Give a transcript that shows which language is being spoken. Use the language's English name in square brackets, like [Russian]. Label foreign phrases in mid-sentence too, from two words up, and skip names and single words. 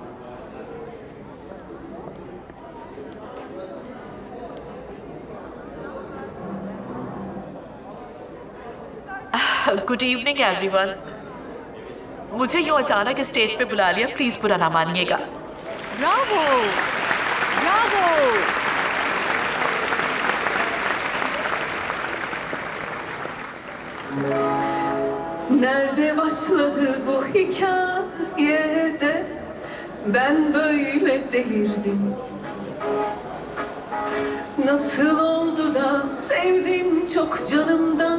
[English] Good evening everyone. [Hindi] मुझे यूं अचानक स्टेज पे बुला लिया, प्लीज बुरा ना मानिएगा। ब्रावो, ब्रावो। [Turkish] Nerede başladı bu hikayede? Ben böyle delirdim. Nasıl oldu da sevdim çok canımdan?